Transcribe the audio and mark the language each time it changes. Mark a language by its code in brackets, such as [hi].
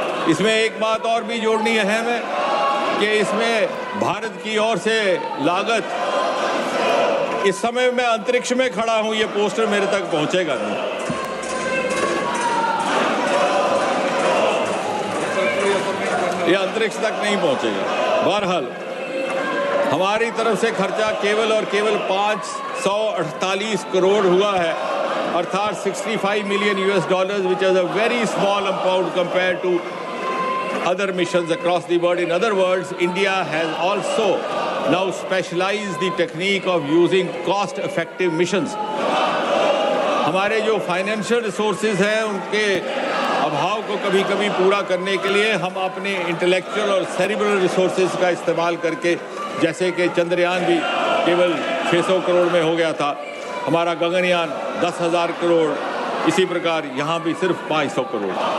[hi] इसमें एक बात और भी जोड़नी अहम है कि इसमें भारत की ओर से लागत, इस समय मैं अंतरिक्ष में खड़ा हूं, ये पोस्टर मेरे तक पहुंचेगा नहीं, ये अंतरिक्ष तक नहीं पहुंचेगा। बहरहाल हमारी तरफ से खर्चा केवल और केवल 548 करोड़ हुआ है, अर्थात 65 million $, [en] which is a very small amount compared to other missions across the world. In other words, India has also now specialized the technique of using cost-effective missions. [hi] हमारे जो फाइनेंशियल रिसोर्सेज हैं उनके अभाव को कभी कभी पूरा करने के लिए हम अपने इंटेलेक्चुअल और सेरिब्रल रिसोर्सेज का इस्तेमाल करके, जैसे कि चंद्रयान भी केवल 600 करोड़ में हो गया था, हमारा गगनयान 10,000 करोड़, इसी प्रकार यहाँ भी सिर्फ 500 करोड़।